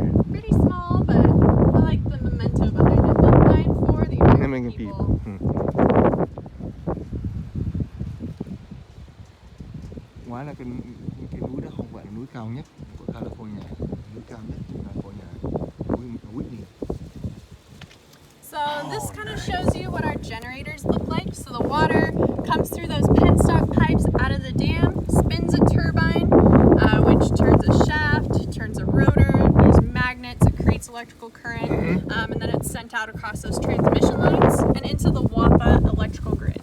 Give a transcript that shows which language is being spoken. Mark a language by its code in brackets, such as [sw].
[en] Pretty small, but I like the memento behind it. Built by and for the American people. [vi] Ngoài là cái núi đó không phải là núi cao nhất của California, núi cao nhất của California, núi Whitney. [en] So this kind of shows you what our generators look like. So the water comes through those penstock pipes out of the dam, spins a turbine, which turns a shaft, turns a rotor, there's magnets, it creates electrical current, and then it's sent out across those transmission lines and into the WAPA electrical grid.